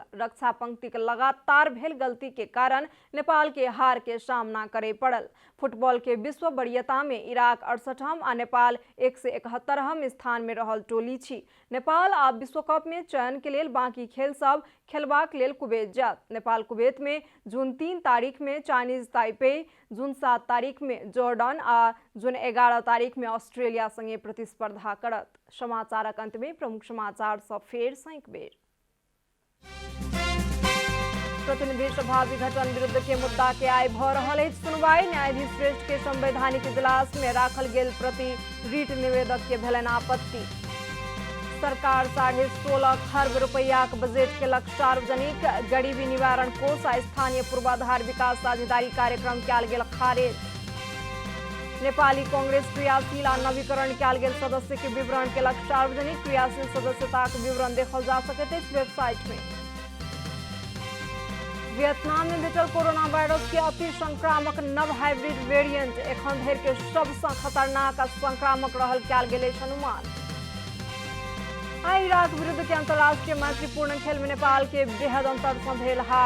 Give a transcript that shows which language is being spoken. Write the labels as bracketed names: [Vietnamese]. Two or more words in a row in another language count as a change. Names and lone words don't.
[Maithili] रक्षा पंक्ति के लगातार भेल गलती के कारण नेपाल के हार के सामना करे पड़ल। फुटबॉल के विश्व वरीयता में इराक 68 आ नेपाल 171 स्थान में रहल टोली छी। नेपाल आब विश्व कप में चयन के लेल बाकी खेल सब खेलबाक लेल कुवैत जात। नेपाल कुवैत में जून 3 तारीख में चाइनीज ताइपे, जून 7 तारीख में जॉर्डन आ जून 11 तारीख में ऑस्ट्रेलिया संगे प्रतिस्पर्धा करत। समाचारक अंत में प्रमुख समाचार सब फेर सँ एक बेर। प्रतिनिधि सभा विघटन विरुद्ध के मुद्दा के आइ भ रहल अछि सुनवाई। न्यायाधीश श्रेष्ठ के संवैधानिक इजलास में राखल गेल प्रति रीट निवेदक के भेलनि आपत्ति। सरकार 16.5 खर्ब रुपैयाक बजट केलक सार्वजनिक। गरीबी निवारण कोष आ स्थानीय पूर्वाधार विकास साझेदारी कार्यक्रम कयल गेल खारिज। नेपाली कांग्रेस क्रियाशील आ नवीकरण कयल गेल सदस्य के विवरण केलक सार्वजनिक। क्रियाशील सदस्यताक विवरण देखल जा सकैत अछि वेबसाइट में। वियतनाम में भेटल कोरोना वायरस के अति संक्रामक नव हाइब्रिड वेरिएंट एखन धरि के सबसँ खतरनाक आ संक्रामक रहल कयल गेल अछि अनुमान। इराक विरुद्ध के अंतर्राष्ट्रीय मैत्रीपूर्ण खेल में नेपाल के बृहद अंतर सँ भेल हार।